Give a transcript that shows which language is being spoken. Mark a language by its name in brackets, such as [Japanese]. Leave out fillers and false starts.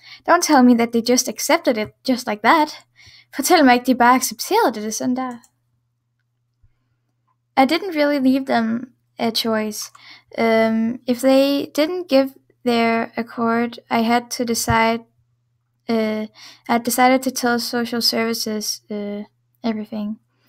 [English] Don't tell me that they just accepted it just like that. [Danish] Fortæl mig ikke de bare accepterede det sådan der. [English] I didn't really leave them a choice. If they didn't give their accord, I had to decide. I decided to tell social services everything.